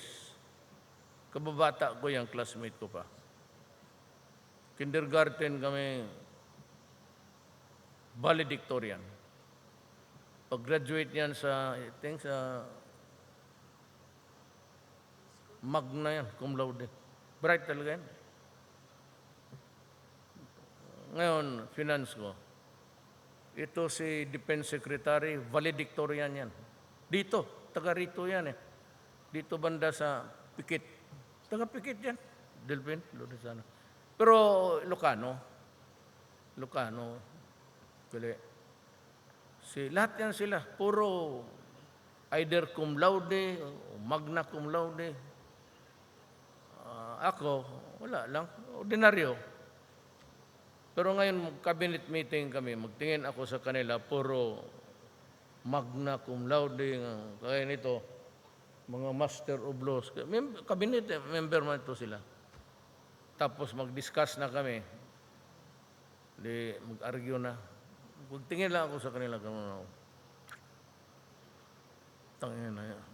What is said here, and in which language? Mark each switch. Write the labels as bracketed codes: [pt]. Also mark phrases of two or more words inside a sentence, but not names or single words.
[tl] Kababata ko yung classmate ko pa. Kindergarten kami, valedictorian. Pag-graduate yan sa Magna yan, [la] cum laude. [tl] Bright talaga yan. Ngayon, finance ko. Ito si [en] Defense Secretary, [tl] valedictorian yan. Dito, taga rito yan eh. Dito banda sa Pikit. Taga Pikit yan. Delphin, doon sana. Pero Ilocano. Lahat yan sila. Puro either [la] cum laude [tl] o [la] magna cum laude. [tl] Ako, wala lang. Ordinaryo. Pero ngayon, [en] cabinet meeting [tl] kami, magtingin ako sa kanila, puro [la] magna cum laude. [tl] Kaya nito, mga [en] master of laws. Cabinet member [tl] man ito sila. Tapos mag-discuss na kami. Di mag-argue na. Tingin lang ako sa kanila. Tangin na yan.